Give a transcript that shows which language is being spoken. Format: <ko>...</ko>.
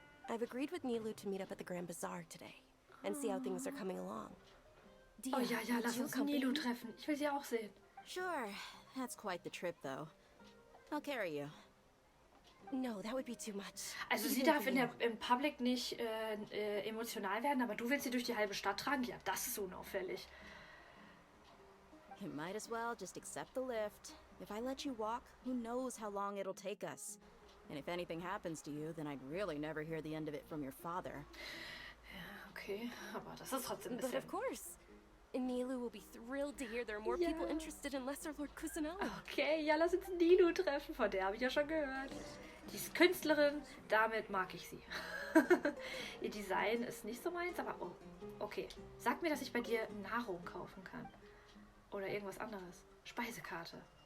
<en>I've agreed with Nilu to meet up at the Grand Bazaar today and see how things are coming along.</en> <de>Oh ja, lass uns Nilu treffen. Ich will sie auch sehen.</de> <en>Sure. That's quite the trip, though. I'll carry you. No, that would be too much.</en> <de>Also sie darf im Public nicht emotional werden, aber du willst sie durch die halbe Stadt tragen? Ja, das ist unauffällig.</de> <en>You might as well just accept the lift. If I let you walk, who knows how long it'll take us. And if anything happens to you, then I'd really never hear the end of it from your father.</en> <de>Ja, okay, aber das ist trotzdem ein bisschen...</de> <en>But of course. Nilu will be thrilled to hear there are more people interested in Lesser Lord Kusanali.</en> <de>Okay, ja, lass uns Nilu treffen, von der habe ich ja schon gehört. Die ist Künstlerin, damit mag ich sie. Ihr Design ist nicht so meins, aber okay. Sag mir, dass ich bei dir Nahrung kaufen kann. Oder irgendwas anderes. Speisekarte.</de>